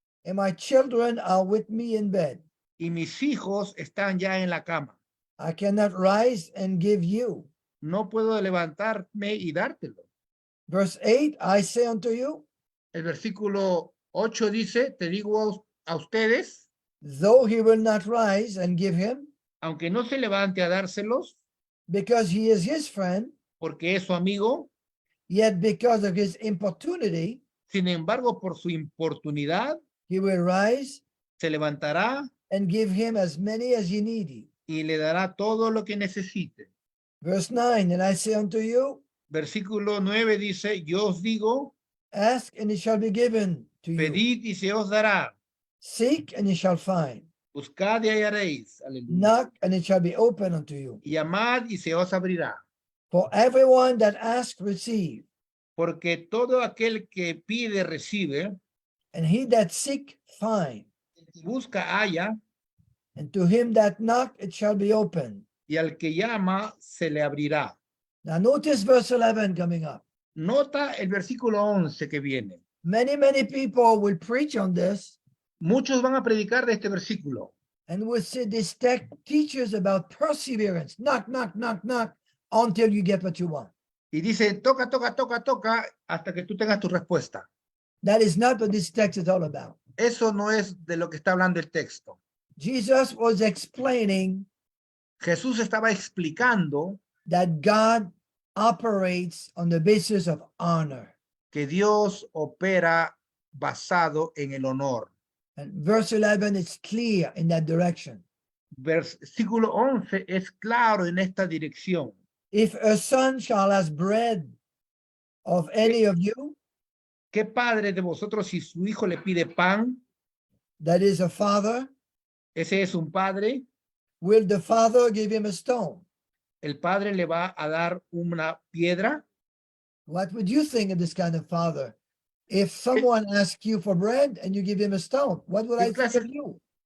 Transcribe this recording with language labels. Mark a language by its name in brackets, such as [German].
[English] and my children are with me in bed. [Spanish] y mis hijos están ya en la cama. [English] I cannot rise and give you. [Spanish] No puedo levantarme y dártelo. [English] Verse 8, I say unto you, [Spanish] El versículo 8 dice, te digo a ustedes, [English] though he will not rise and give him, [Spanish] aunque no se levante a dárselos, [English] because he is his friend, [Spanish] porque es su amigo, [English] yet because of his importunity, [Spanish] sin embargo, por su importunidad, [English] he will rise [Spanish] se levantará [English] and give him as many as ye need. [Spanish] y le dará todo lo que necesite. [English] Verse 9, and I say unto you, [Spanish] Versículo 9 dice, yo os digo, [English] ask and it shall be given to you. [Spanish] pedid y se os dará, [English] Seek and ye shall find. [Spanish] buscad y hallaréis, aleluya, [English] Knock and it shall be open unto you. [Spanish] y llamad y se os abrirá, [English] For everyone that asks, receive, [Spanish] porque todo aquel que pide recibe, [English] and he that seek, find. [Spanish] el que busca halla, [English] And to him that knock, it shall be open. [Spanish] y al que llama se le abrirá. [English] Now notice verse 11 coming up. [Spanish] Nota el versículo 11 que viene. [English] Many people will preach on this [Spanish] Muchos van a predicar de este versículo [English] and will say this text teaches about perseverance. Knock, knock, knock, knock until you get what you want. [Spanish] y dicen, toca, toca, toca, toca, hasta que tú tengas tu respuesta. [English] That is not what this text is all about. [Spanish] Eso no es de lo que está hablando el texto. [English] Jesus was explaining [Spanish] Jesús estaba explicando [English] that God operates on the basis of honor. [Spanish] que Dios opera basado en el honor. [English] And verse 11 is clear in that direction. [Spanish] Versículo 11 es claro en esta dirección. [English] If a son shall ask bread of any of you, [Spanish] ¿Qué padre de vosotros si su hijo le pide pan? [English] that is a father, [Spanish] Ese es un padre. [English] will the father give him a stone? [Spanish] El padre le va a dar una piedra. [English] What would you think of this kind of father? If someone asks you for bread and you give him a stone, what would I think of you?